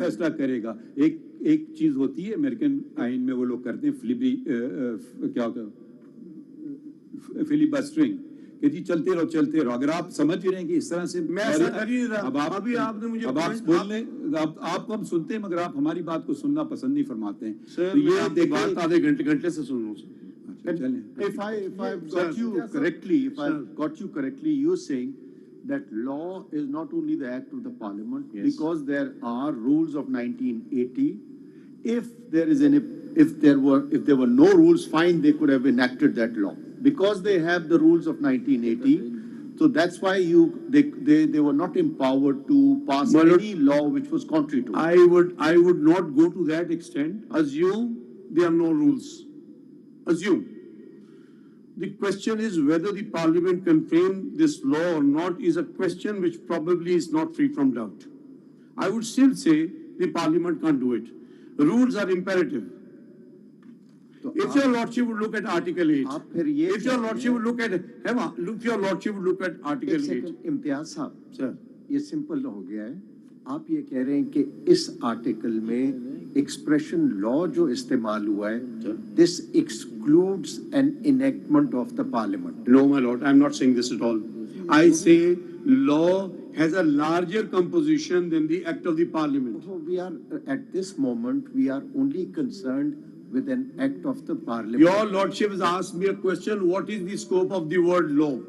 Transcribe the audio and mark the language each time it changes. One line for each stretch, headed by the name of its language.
Hindi: फैसला करेगा एक चीज होती है अमेरिकन आइन में वो लोग करते हैं क्या होता है फिलिबस्टरिंग कि जी चलते रहो अगर आप समझ रहे हैं कि इस तरह से मैं ऐसा कर ही नहीं रहा। अब आप अभी आपने मुझे अब आप
English: point-
Hindi: बोलने आपको हम सुनते हैं मगर आप हमारी बात को सुनना पसंद नहीं फरमाते हैं सर तो ये ये आपकी बात देखिए आधे घंटे से सुन रहा हूँ सर। अच्छा, चलें
English: If I've got Sir. you correctly, if Sir. I've got you correctly, you're saying that law is not only the act of the parliament, Yes. because there are rules of 1980. If there were no rules, fine, they could have enacted that law. Because they have the rules of 1980, so that's why they were not empowered to pass My lord- any law which was contrary to it. I would not go to that extent. Assume there are no rules. Assume. The question is whether the parliament can frame this law or not is a question which probably is not free from doubt. I would still say the parliament can't do it. Rules are imperative. If your lordship would look at Article 8,
Hindi: आप फिर ये
English: if your lordship would look at, if your lordship would look at
Hindi: एक
English: Article 8,
Hindi: second Imtiaz साहब,
English: sir.
Hindi: ये simple हो गया है। आप ये कह रहे हैं कि इस आर्टिकल में एक्सप्रेशन लॉ जो इस्तेमाल हुआ है,
English: This excludes an enactment of the parliament. No, my lord, I'm not saying this at all. I say law has a larger composition than the act of the parliament. So we are, at this moment, we are only concerned with an act of the parliament. Your lordship has asked me a question, what is the scope of the word law?